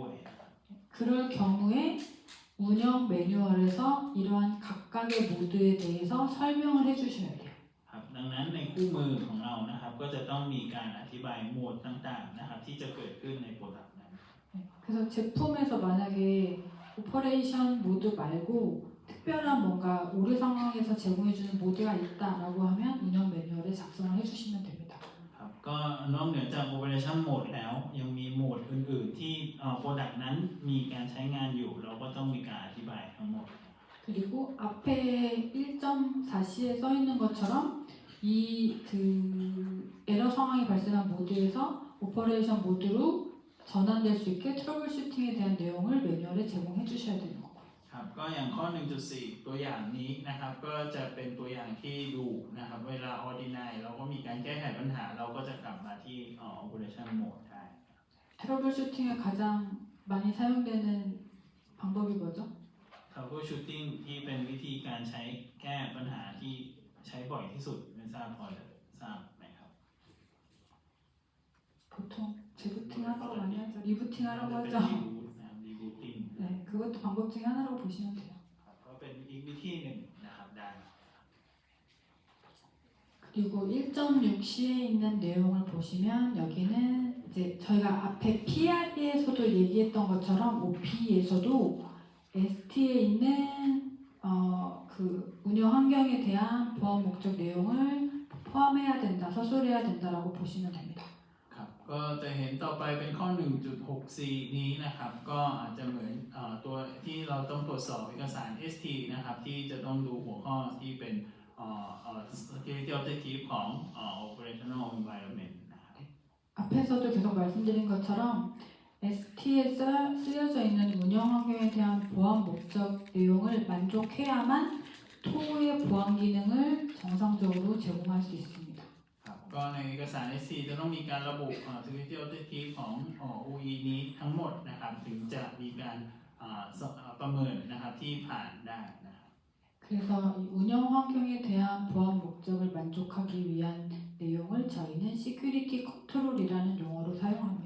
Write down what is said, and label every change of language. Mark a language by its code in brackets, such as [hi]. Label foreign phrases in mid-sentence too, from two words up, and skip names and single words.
[ko] 그럴 경우에 운영 매뉴얼에서 이러한 각각의 모드에 대해서 설명을 해주셔야 돼요. [th] ครับดังนั้นในคู่มือของเรานะครับก็จะต้องมีการอธิบายโหมดต่างๆนะครับที่จะเกิดขึ้นใน product นั้น [ko] 네, 그래서 제품에서 만약에 오퍼레이션 모드 말고 특별한 뭔가 오류 상황에서 제공해주는 모드가 있다라고 하면 운영 매뉴얼에 작성을 해주시면 됩니다. [th] ครับก็นอกเหนือจาก [en] operation mode [th] แล้วยังมีโหมดอื่นๆที่product นั้นมีการใช้งานอยู่เราก็ต้องมีการอธิบายทั้งหมด [ko] 그리고 앞에 1.4C에 써 있는 것처럼 이 에러 상황이 발생한 모드에서 오퍼레이션 모드로 전환될 수 있게 트러블 슈팅에 대한 내용을 매뉴얼에 제공해 주셔야 되는 거고요. [th] ครับก็อย่างข้อ 1.4 ตัวอย่างนี้นะครับก็จะเป็นตัวอย่างที่ดูนะครับเวลา ordinary เราก็มีการแก้ไขปัญหาเราก็จะกลับมาที่ [en] operation mode [th] ได้ [ko] 트러블 슈팅에 가장 많이 사용되는 방법이 뭐죠? [th] troubleshooting ที่เป็นวิธีการใช้แก้ปัญหาที่ใช้บ่อยที่สุดไม่ทราบพอจะทราบไหมครับ [ko] 보통 재부팅 하라고 많이 하죠. 리부팅 하라고 [th] เป็น [ko] 하죠. [en] reboot นะครับ rebooting [ko] 네, 그것도 방법 중에 하나라고 보시면 돼요. [th] ครับก็เป็นอีกวิธีหนึ่งนะครับได้ [ko] 그리고 1.6C에 있는 내용을 보시면 여기는 이제 저희가 앞에 PR에서도 얘기했던 것처럼 OP에서도 ST에 있는 그 운영 환경에 대한 보안 목적 내용을 포함해야 된다, 서술해야 된다라고 보시면 됩니다. [th] ครับก็จะเห็นต่อไปเป็นข้อ 1.6c นี้นะครับก็อาจจะเหมือนตัวที่เราต้องตรวจสอบเอกสาร ST นะครับที่จะต้องดูหัวข้อที่เป็น [en] security objective [th] ของ [en] operational environment [th] นะครับ [ko] 앞에서도 계속 말씀드린 것처럼 ST에 쓰여져 있는 운영 환경에 대한 보안 목적 내용을 만족해야만 토의 보안 기능을 정상적으로 제공할 수 있습니다. [th] ครับก็ในเอกสาร ST จะต้องมีการระบุ [en] security objective [th] ของ OE นี้ทั้งหมดนะครับถึงจะมีการประเมินนะครับที่ผ่านได้นะครับ [ko] 그래서 이 운영 환경에 대한 보안 목적을 만족하기 위한 내용을 저희는 [en] security control [ko] 이라는 용어로 사용합니다.